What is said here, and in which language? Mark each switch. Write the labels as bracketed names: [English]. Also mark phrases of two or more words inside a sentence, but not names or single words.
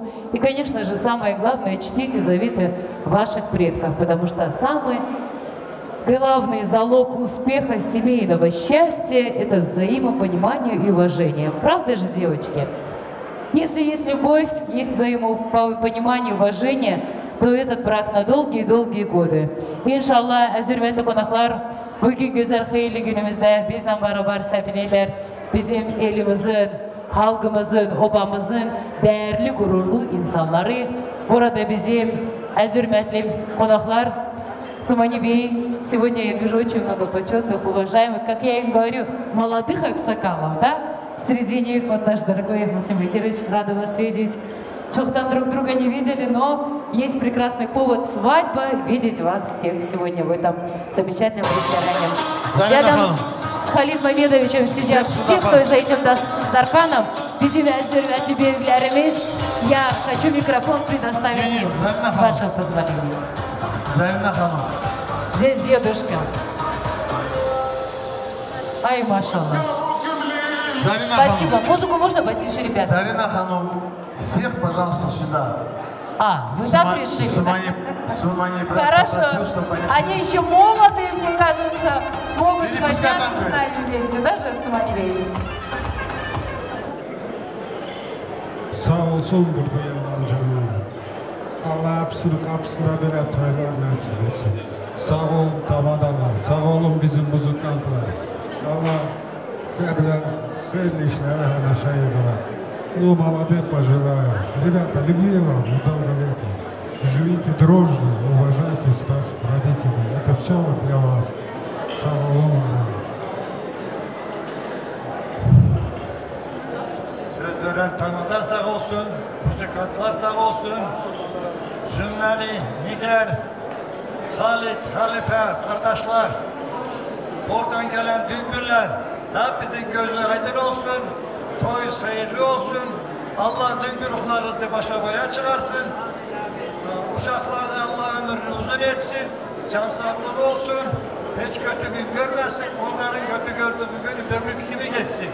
[Russian] И, конечно же, самое главное, чтите заветы ваших предков, потому что самый главный залог успеха семейного счастья – это взаимопонимание и уважение. Правда же, девочки? Если есть любовь, есть взаимопонимание, уважение, то этот брак на долгие-долгие годы. [Turkish] İnşallah hürmetli konaklar, bugün güzel hayırlı günümüzde bizden beraber sefineler, bizim elimizin, halkımızın, obamızın değerli, gururlu insanları. Burada bizim hürmetli konaklar, [Russian] Сумани Бей, сегодня я вижу очень много почетных, уважаемых, как я им говорю, молодых аксакалов, да? Среди них вот наш дорогой Муслим Бекирович, рада вас видеть. Чохтан друг друга не видели, но есть прекрасный повод свадьба видеть вас всех сегодня в этом замечательном ресторане. Рядом с Халид Мамедовичем сидят все, кто за этим дарканом. [Turkish] Bizim hürmetli büyüklerimiz, [Russian] я хочу микрофон предоставить им, с вашего позволения. Зарина Хану. Здесь дедушка. Ай, машалла. Спасибо. Музыку можно потише, ребята? Зарина Хану, всех, пожалуйста, сюда. А, вы так решили? Сумани брат Хорошо. попросил, чтобы они еще молодые, мне кажется, могут подняться с нами вместе, даже Сумани Бей. [Turkish] Sağ olsun burada yalan canım. Allah hepsini kapısına böyle toylar nasip etsin. Sağ olun davadalar, sağ olun bizim muzikantlar. Allah böyle hayırlı işlere hala şahidler. [Russian] Ну, молодым пожелаю. Ребята, любви вам и долголетия. Живите дружно, уважайте старших родителей. Это все для вас. Самое главное. [Turkish] Söz veren tanıda sağ olsun, müzikantlar sağ olsun. Sümmeli, Niger, Halit, Halife, kardeşler, oradan gelen düngürler, hepimizin gözü aydın olsun, toyuz hayırlı olsun, Allah düngürüklerinizi başa boya çıkarsın, uşaklarına Allah ömrünü uzun etsin, can sağlığı olsun, hiç kötü gün görmesin, onların kötü gördüğü günü bugün gibi geçsin.